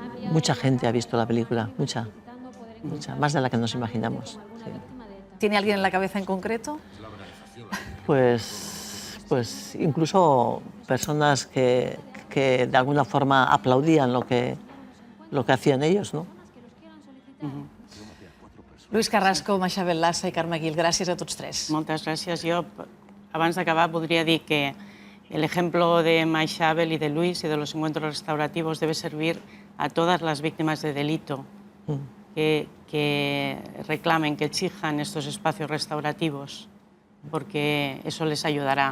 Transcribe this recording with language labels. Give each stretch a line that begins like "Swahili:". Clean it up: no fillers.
Spanish: Mucha gente ha visto la película, mucha, más de la que nos imaginamos. Sí. ¿Tiene alguien en la cabeza en concreto? Pues incluso personas que de alguna forma aplaudían lo que hacían ellos, ¿no?
Catalan: Luis Carrasco, Maixabel Lassa i Carme Gil, gràcies a tots tres. Moltes gràcies. Jo, abans d'acabar, podria dir que
Spanish: el ejemplo de Maixabel y de Luis y de los encuentros restaurativos debe servir a todas las víctimas de delito que reclamen, que exijan estos espacios restaurativos, porque eso les ayudará.